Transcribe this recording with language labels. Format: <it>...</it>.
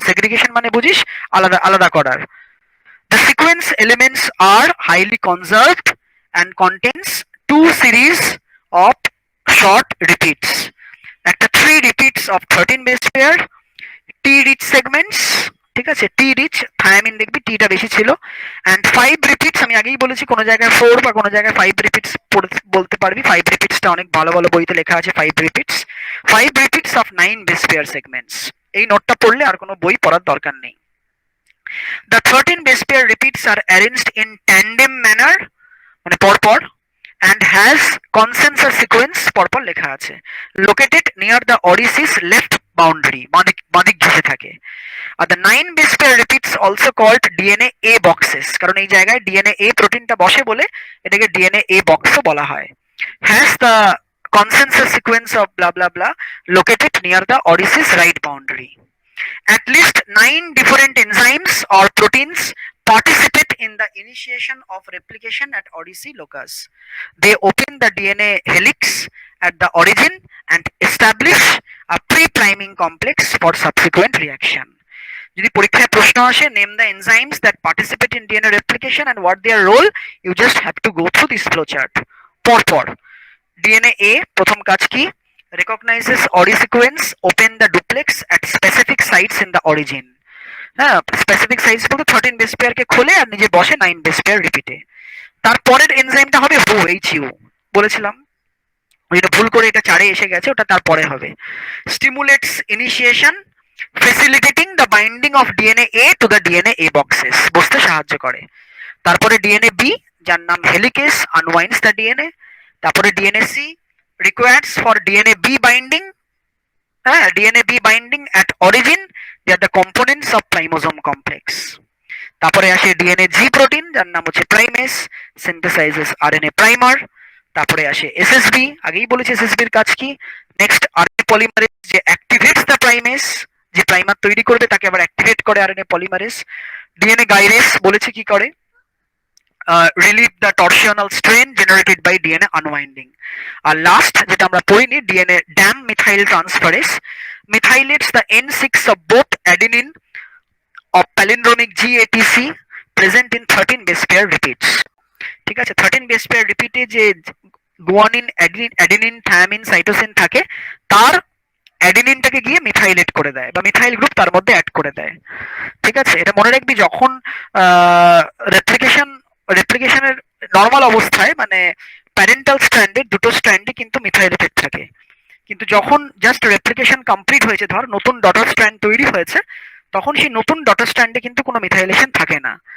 <bn>Segregation মানে বুঝিস আলাদা আলাদা করার।</bn> <en>The sequence elements are highly conserved and contains 2 series of short repeats, একটা 3 repeats of 13 base pair, T-rich segments,</en> <bn>ঠিক আছে, টি রিচ থায়ামিন দেখবি টিটা বেশি ছিল, এন্ড 5 রিপিটস, আমি আগেই বলেছি কোনো জায়গায় 4 বা কোনো জায়গায় 5 রিপিটস বলতে পারবি, 5 রিপিটসটা অনেক ভালো ভালো বইতে লেখা আছে 5 repeats of 9 base pair segments. এই নোটটা পড়লে আর কোনো বই পড়ার দরকার নেই।</bn> <en>The 13 base pair repeats are arranged in tandem manner,</en> <bn>মানে পরপর,</bn> <en>and has consensus sequence,</en> <bn>পরপর লেখা আছে,</bn> <en>located near the orifice left boundary,</en> <bn>বাঁদিক ঘেঁষে থাকে। আর</bn> <en>the 9 base pair repeats also called DNA A boxes,</en> <bn>কারণ এই জায়গায় DNA A প্রোটিনটা বসে বলে এটাকে DNA A boxও বলা হয়।</bn> <en>Has the consensus sequence of blah blah blah located near the orifice right boundary. At least 9 different enzymes or proteins participate in the initiation of replication at ODC locus. They open the DNA helix at the origin and establish a pre-priming complex for subsequent reaction.</en> <bn>যদি পরীক্ষায় প্রশ্ন আসে,</bn> <en>name the enzymes that participate in DNA replication and what their role, you just have to go through this flowchart.</en> <bn>পরপর DNA A প্রথম কাজ কি,</bn> <en>recognizes ORI sequence, open the duplex at specific sites in the origin.</en> <bn>হ্যাঁ, specific size বলতে 13 base pair কে খোলে আর নিজে বসে 9 base pair রিপিটে। তারপরের এনজাইমটা হবে HU, বলেছিলাম যেটা ভুল করে এটা 4-এ এসে গেছে, ওটা তারপরে হবে।</bn> <en>stimulates initiation facilitating the binding of DNA A to the DNA A boxes,</en> <bn>বসতে সাহায্য করে। তারপরে ডিএনএ বি, যার নাম হেলিকেস, আনওয়াইন্ডস দ্য ডিএনএ।</bn> <en>তারপরে DNA C requires for DNA B binding,</en> <bn>হ্যাঁ,</bn> <en>DNA B binding at origin, they are the components of primosome complex.</en> <bn>তারপরে আসে ডিএনএ জি প্রোটিন, যার নাম হচ্ছে প্রাইমেস, সিনথেসাইজেস আরএনএ প্রাইমার। তারপরে আসে এসএসবি, আগেই বলেছি এসএসবির কাজ কি। নেক্সট আরএনএ পলিমারেজ, যে অ্যাক্টিভেটস দ্য প্রাইমেস, যে প্রাইমার তৈরি করবে তাকে আবার অ্যাক্টিভেট করে আরএনএ পলিমারেজ। ডিএনএ গাইরেস বলেছি কি করে,</bn> <en>relieve the torsional strain generated by DNA unwinding.</en> <bn>আর last যেটা আমরা পড়িনি,</bn> <en>DNA dam methyl transferase methylates the N6 of both adenine of palindromic GATC present in 13 base pair repeats.</en> <bn>ঠিক আছে, 13 base pair রিপিটে যে guanine, adenine, thymine, cytosine থাকে, তার অ্যাডেনিনটাকে গিয়ে মিথাইলেট করে দেয় বা মিথাইল গ্রুপ তার মধ্যে অ্যাড করে দেয়। ঠিক আছে, এটা মনে রাখবি, যখন রেপ্লিকেশনের নর্মাল অবস্থায় মানে প্যারেন্টাল স্ট্র্যান্ডের দুটো স্ট্র্যান্ডই কিন্তু মিথাইলেটেড থাকে, কিন্তু যখন জাস্ট রেপ্লিকেশন কমপ্লিট হয়েছে, ধর নতুন ডটার স্ট্র্যান্ড তৈরি হয়েছে, তখন সেই নতুন ডটার স্ট্র্যান্ডে কিন্তু কোনো মিথাইলেশন থাকে না।</bn>